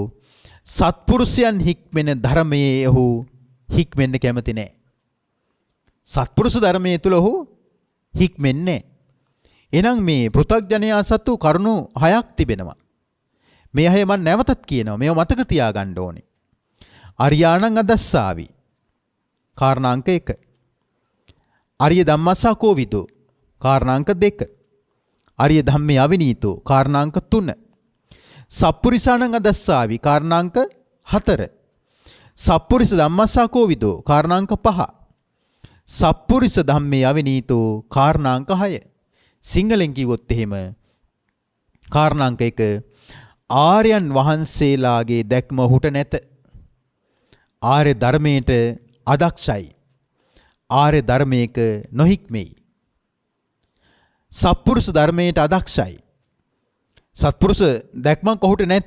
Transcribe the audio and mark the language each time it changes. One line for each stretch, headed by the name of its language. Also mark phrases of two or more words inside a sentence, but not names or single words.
Sinhala: සත්පුරුෂයන් හික්මෙන ධර්මයේ ඔහු හික්මෙන්න කැමති නැහැ. සත්පුරුෂ ධර්මයේ තුල ඔහු හික්මෙන්නේ. එහෙනම් මේ පෘථග්ජනයා සතු කරුණු 6ක් තිබෙනවා. මේ 6 මම නැවතත් කියනවා. මේව මතක තියාගන්න ඕනේ.
Pali: අරියාණං අදස්සාවි. කාරණාංක 1. අරිය ධම්මස්සකෝ විදෝ. කාරණාංක 2. අරිය ධම්මේ අවිනීතෝ. කාරණාංක 3. සප්පුරිසාණං අදස්සාවි. කාරණාංක 4. සප්පුරිස ධම්මස්සකෝ විදෝ. කාරණාංක 5. සප්පුරිස ධම්මේ අවිනීතෝ. කාරණාංක 6.
Sinhala: සිංහලෙන් කිව්වොත් එහෙම කාරණාංක 1. ආර්යයන් වහන්සේලාගේ දැක්ම ඔහුට නැත. ආර්ය ධර්මයට අදක්ෂයි. ආර්ය ධර්මයක නොහික්මෙයි. සත්පුරුෂ ධර්මයට අදක්ෂයි. සත්පුරුෂ දැක්මක් ඔහුට නැත.